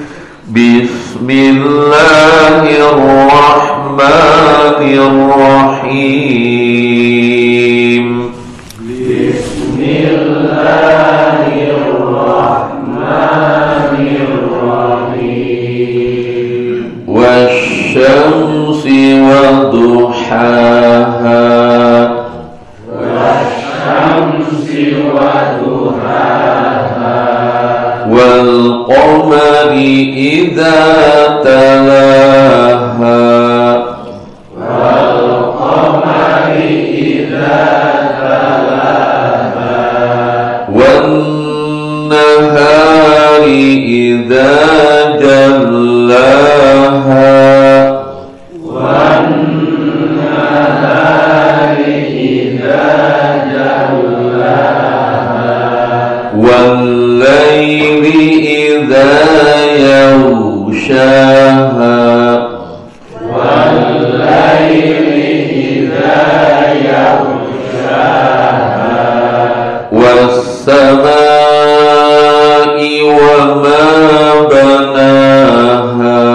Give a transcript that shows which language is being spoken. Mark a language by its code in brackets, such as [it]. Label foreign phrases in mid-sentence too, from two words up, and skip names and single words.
[ar] بسم الله الرحمن الرحيم. بسم الله الرحمن الرحيم. والشمس وضحاها. والقمر إذا تلاها. والنهار إذا جلاها. وَاللَّيْلِ إِذَا يَغْشَاهَا. وَالسَّمَاءِ وَمَا بَنَاهَا.